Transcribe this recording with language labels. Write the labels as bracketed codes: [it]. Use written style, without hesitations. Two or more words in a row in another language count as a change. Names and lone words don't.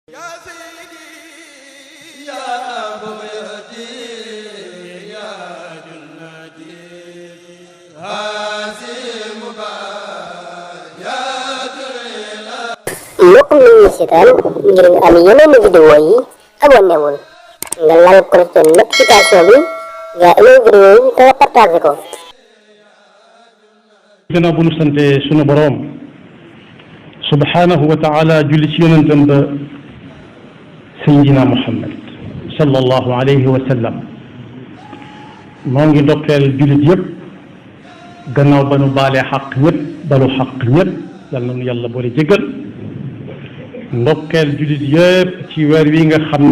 [ar] يا سيدي يا بغيتي يا جنتي هذه مبايات [wo] mbokk mi ñu seetaan ngir nga am yeneen vidéo yi abonné wul nga laal [fr] cloche de notification [wo] bi nga amee vidéo yi te partagé ko. gannaaw bu nu sante sunu boroom [ar] سبحانه وتعالى [wo] julli ci yonentam ba Seydina Muhammad [ar] صلى الله عليه وسلم [wo] moo ngi ndokkeel jullit yëpp gannaaw ba nu baalee xaq ñëpp balu xaq ñëpp yal na nu yàlla boole jégal ndokkeel jullit yëpp ci weer wi nga xam